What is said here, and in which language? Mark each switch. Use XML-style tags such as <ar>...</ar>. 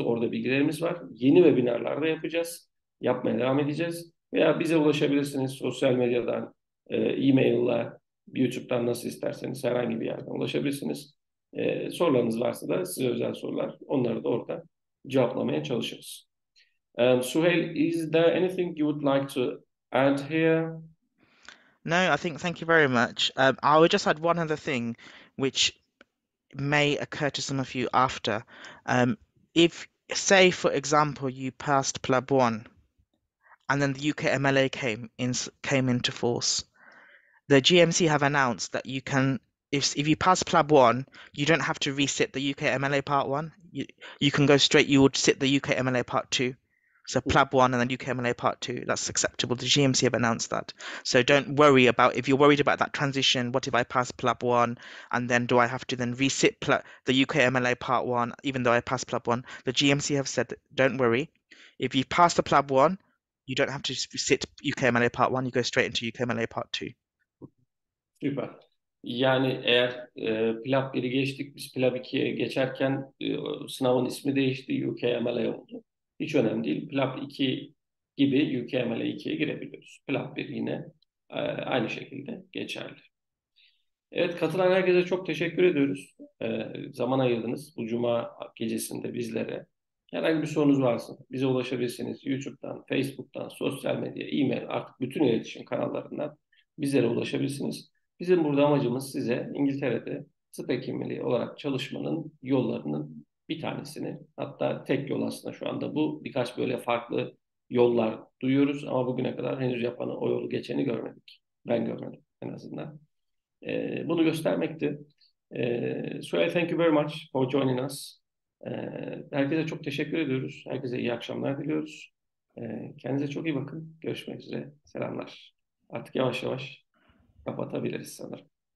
<tr>Orada bilgilerimiz var. Yeni webinarlar da yapacağız. Yapmaya devam edeceğiz. Veya bize ulaşabilirsiniz sosyal medyadan, e-mail'la, YouTube'dan nasıl isterseniz herhangi bir yerden ulaşabilirsiniz. Sorularınız varsa da size özel sorular, onları da orada cevaplamaya çalışırız.</tr> <en>Suhail, is there anything you would like to add here? No, I think thank you very much. I would just add one other thing, which may occur to some of you after. If, say, for example, you passed PLAB 1 and then the UKMLA came into force, the GMC have announced that you can, if you pass PLAB 1, you don't have to resit the UKMLA Part 1. You can go straight, you would sit the UKMLA Part 2. So PLAB 1 and then UKMLA Part 2, that's acceptable. The GMC have announced that. So don't worry about, if you're worried about that transition, what if I pass PLAB 1 and then do I have to then resit the UKMLA Part 1 even though I passed PLAB 1? The GMC have said, don't worry. If you pass the PLAB 1, you don't have to sit UKMLA Part 1, you go straight into UKMLA Part 2.</en> <tr>Süper. Yani eğer PLAB 1'i geçtik, biz PLAB 2'ye geçerken sınavın ismi değişti, UKMLA oldu. Hiç önemli değil. PLAB 2 gibi UKMLA 2'ye girebiliyoruz. PLAB 1 yine aynı şekilde geçerli. Evet, katılan herkese çok teşekkür ediyoruz. Zaman ayırdınız bu cuma gecesinde bizlere. Herhangi bir sorunuz varsa bize ulaşabilirsiniz. YouTube'dan, Facebook'tan, sosyal medya, e-mail, artık bütün iletişim kanallarından bizlere ulaşabilirsiniz. Bizim burada amacımız size İngiltere'de tıp hekimliği olarak çalışmanın yollarının bir tanesini, hatta tek yol aslında şu anda bu. Birkaç böyle farklı yollar duyuyoruz ama bugüne kadar henüz yapanı, o yolu geçeni görmedik. Ben görmedim en azından. Bunu göstermekti.</tr> <en>So thank you very much for joining us.</en> <tr>Herkese çok teşekkür ediyoruz. Herkese iyi akşamlar diliyoruz. Kendinize çok iyi bakın. Görüşmek üzere. Selamlar. Artık yavaş yavaş kapatabiliriz sanırım.</tr>